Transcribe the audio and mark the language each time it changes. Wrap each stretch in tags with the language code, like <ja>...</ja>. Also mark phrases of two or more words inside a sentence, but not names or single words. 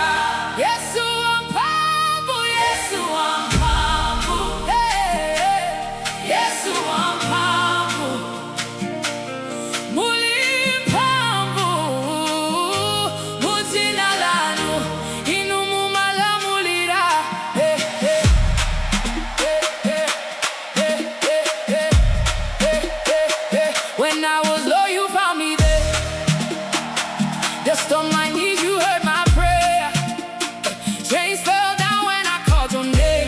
<ny>Yesu Wamphamvu, Yesu Wamphamvu, Yesu Wamphamvu, mulimphamvu mudzina lanu, inu mumalamulira.</ny> <en>When I was low, you found me there. Just on my knees, you heard my prayer. Chains fell down when I called your name.</en>